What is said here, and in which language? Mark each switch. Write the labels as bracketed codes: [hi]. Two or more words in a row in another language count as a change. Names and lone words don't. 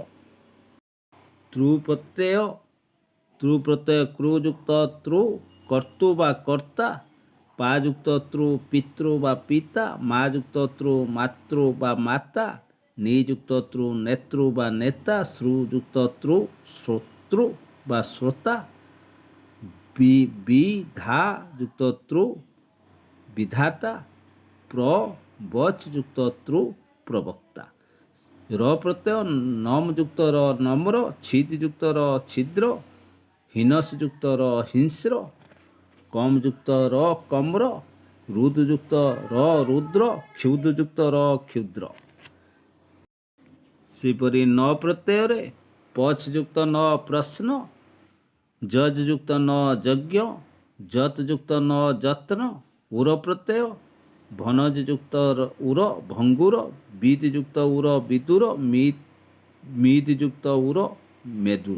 [or] ତୃ ପ୍ରତ୍ୟୟ କ୍ରୁଯୁକ୍ତ ତୃ କର୍ତୁ ବା କର୍ତ୍ତା ପାଯୁକ୍ତ ତୃ ପିତୃ ବା ପିତା ମାଯୁକ୍ତ ତୃ ମାତୃ ବା ମାତା ନିଯୁକ୍ତ ତୃ ନେତୃ ବା ନେତା ଶ୍ରୁଯୁକ୍ତ ତୃ ଶ୍ରୋତୃ ବା ଶ୍ରୋତା ବିଧା ଯୁକ୍ତ ତୃ ବିଧାତା ପ୍ରବଚ ଯୁକ୍ତ ତୃ ପ୍ରବକ୍ତା। ର ପ୍ରତ୍ୟୟ ନମ୍ ଯୁକ୍ତ ର ନମ୍ର, ଛିଦ୍ ଯୁକ୍ତ ର ଛିଦ୍ର, ହିନସ୍ ଯୁକ୍ତ ର ହିଂସ୍ର, କମ୍ ଯୁକ୍ତ ର କମ୍ର, ରୁଦ୍ ଯୁକ୍ତ ର ରୁଦ୍ର, କ୍ଷୁଦ୍ ଯୁକ୍ତ ର କ୍ଷୁଦ୍ର। ସେହିପରି ନ ପ୍ରତ୍ୟୟରେ ପଚ୍ ଯୁକ୍ତ ନ ପ୍ରଶ୍ନ, ଯଜ୍ ଯୁକ୍ତ ନ ଯଜ୍ଞ, ଯତ୍ ଯୁକ୍ତ ନ ଯତ୍ନ, ଉର ପ୍ରତ୍ୟୟ ଭନଜ ଯୁକ୍ତ ଉର ଭଙ୍ଗୁର, ବିଦ୍ ଯୁକ୍ତ ଉର ବିଦୁର, ମିଦ୍ ଯୁକ୍ତ ଉର ମେଦୁର।